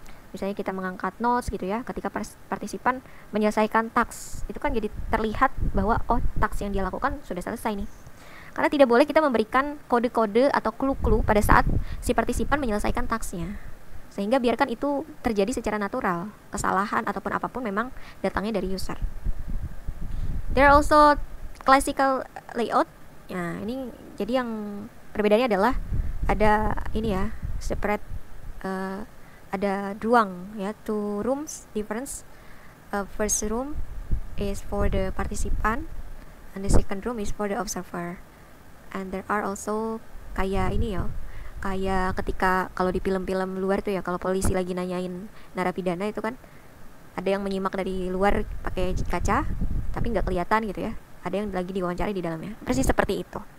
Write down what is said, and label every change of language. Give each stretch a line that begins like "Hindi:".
Indonesian: Misalnya kita mengangkat notes gitu ya, ketika partisipan menyelesaikan taks, itu kan jadi terlihat bahwa oh taks yang dia lakukan sudah selesai nih. Karena tidak boleh kita memberikan kode-kode atau clue-clue pada saat si partisipan menyelesaikan taksnya. Sehingga biarkan itu terjadi secara natural. Kesalahan ataupun apapun memang datangnya dari user.
English: There are also classical layout.
Indonesian: Nah, ini jadi yang perbedaannya adalah ada ini ya, separate ada ruang ya,
English: two rooms difference. First room is for the participant and the second room is for the observer. And there are also
Indonesian: kayak ini ya, kayak ketika kalau di film-film luar tuh ya, kalau polisi lagi nanyain narapidana itu kan ada yang menyimak dari luar pakai kaca tapi nggak kelihatan gitu ya, ada yang lagi diwawancarai di dalamnya, persis seperti itu.